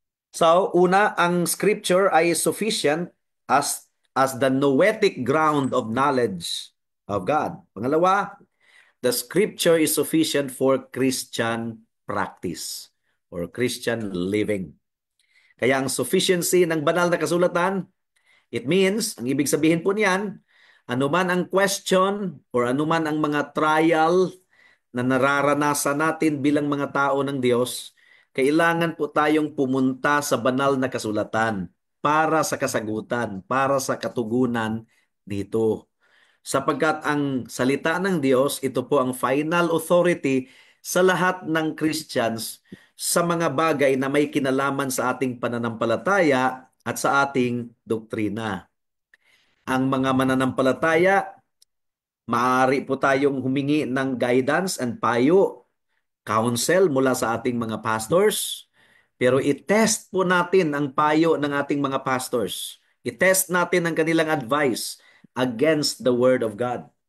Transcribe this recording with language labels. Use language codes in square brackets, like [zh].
[tl] So, una, ang scripture ay [en] sufficient as the noetic ground of knowledge of God. Pangalawa, the scripture is sufficient for Christian practice or Christian living. [tl] Kaya ang sufficiency ng banal na kasulatan, [en] it means, [tl] ang ibig sabihin po niyan, anuman ang question or anuman ang mga trial na nararanasan natin bilang mga tao ng Diyos, kailangan po tayong pumunta sa banal na kasulatan para sa kasagutan, para sa katugunan nito. Sapagkat ang salita ng Diyos, ito po ang final authority sa lahat ng Christians sa mga bagay na may kinalaman sa ating pananampalataya at sa ating doktrina. Ang mga mananampalataya, maaari po tayong humingi ng [en] guidance and payo, counsel [tl] mula sa ating mga pastors, pero i-test po natin ang payo ng ating mga pastors. I-test natin ang kanilang advice [en] against the Word of God.